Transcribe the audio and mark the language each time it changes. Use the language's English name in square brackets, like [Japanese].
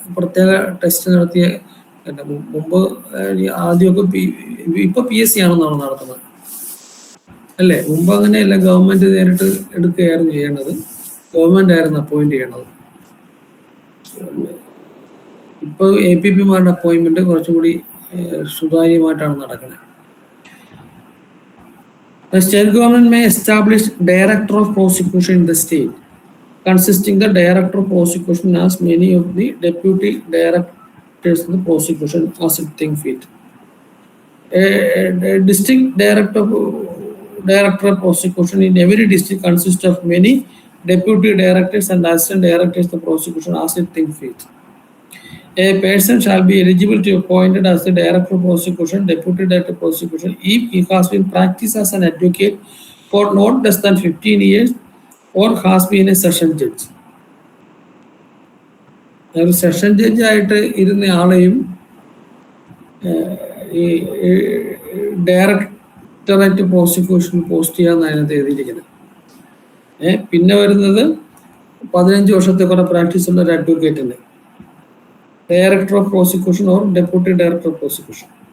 [Malayalam] പ്രത്യേക ടെസ്റ്റ് നടത്തിയ മുമ്പ് ആദ്യമൊക്കെ ഇപ്പൊ PSC ആണെന്നാണ് നടത്തുന്നത് അല്ലേ? മുമ്പ് അങ്ങനെയല്ല, ഗവൺമെന്റ് നേരിട്ട് എടുക്കുകയായിരുന്നു ചെയ്യണത്. ഗവൺമെന്റ് ആയിരുന്നു അപ്പോയിന്റ് ചെയ്യണത്. ഇപ്പൊ APPമാരുടെ അപ്പോയിന്റ്മെന്റ് കുറച്ചും കൂടി സുതാര്യമായിട്ടാണ് നടക്കുന്നത്. [English] The state government may establish director of prosecution in the state, consisting the director of prosecution as many of the deputy directors of the prosecution as it think fit. A district director of prosecution in every district consists of many deputy directors and assistant directors of the prosecution as it think fit. A person shall be eligible to be appointed as the director of prosecution, deputy director of prosecution, if he has been practiced as an advocate for not less than 15 years or has been a session judge. [Malayalam] ഒരു session judge ആയിട്ട് ഇരുന്ന ആളെയും ഈ directorate prosecution post ചെയ്യാമെന്ന് അതിനകത്ത് എഴുതിയിരിക്കുന്നത്. പിന്നെ വരുന്നത് 15 വർഷത്തെ കുറെ പ്രാക്ടീസ് ഉള്ള ഒരു അഡ്വക്കേറ്റിന് director of prosecution or deputy director of prosecution.